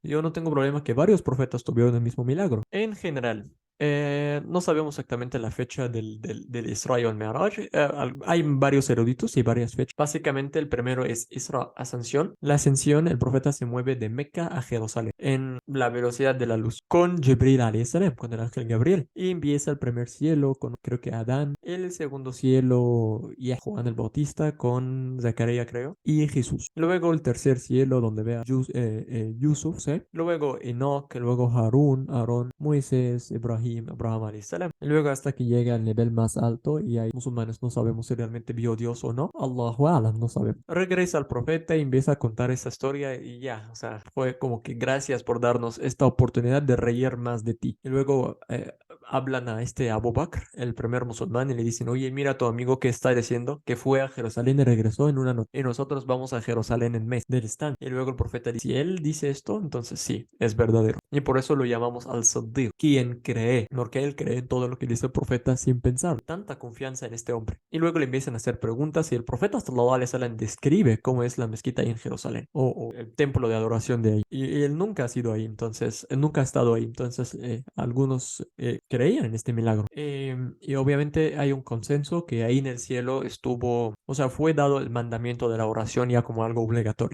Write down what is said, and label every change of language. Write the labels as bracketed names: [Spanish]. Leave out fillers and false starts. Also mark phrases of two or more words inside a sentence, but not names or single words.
[Spanish] Yo no tengo problema que varios profetas tuvieron el mismo milagro. En general, no sabemos exactamente la fecha del Isra y el Mi'raj. Hay varios eruditos y varias fechas. Básicamente, el primero es Isra, ascensión. La ascensión, el profeta se mueve de Meca a Jerusalén en la velocidad de la luz con Jibril [Arabic] عليه السلام, [Spanish] con el ángel Gabriel. Y empieza el primer cielo con, creo que Adán. El segundo cielo, y a Juan el Bautista con Zacarías, creo. Y Jesús. Luego el tercer cielo, donde ve a Yusuf, ¿sí? Luego Enoch, luego Harún, Aarón, Moisés, Abraham [Arabic] عليه السلام. [Spanish] Y luego hasta que llega al nivel más alto y hay musulmanes no sabemos si realmente vio Dios o no. [Arabic] الله أعلم, [Spanish] no sabemos. Regresa al profeta y empieza a contar esa historia y ya, o sea, fue como que gracias por darnos esta oportunidad de reír más de ti. Y luego hablan a este Abu Bakr, el primer musulmán, y le dicen, oye, mira a tu amigo que está diciendo que fue a Jerusalén y regresó en una noche, y nosotros vamos a Jerusalén en mes del stand. Y luego el profeta dice, si él dice esto, entonces sí, es verdadero. Y por eso lo llamamos al-Saddiq, quien cree, porque él cree en todo lo que dice el profeta sin pensar. Tanta confianza en este hombre. Y luego le empiezan a hacer preguntas y el profeta [Arabic] صلى الله عليه وسلم [Spanish] describe cómo es la mezquita ahí en Jerusalén o el templo de adoración de ahí. Y él nunca ha sido ahí, entonces, él nunca ha estado ahí. Entonces, algunos creían en este milagro. Y obviamente hay un consenso que ahí en el cielo estuvo, o sea, fue dado el mandamiento de la oración ya como algo obligatorio.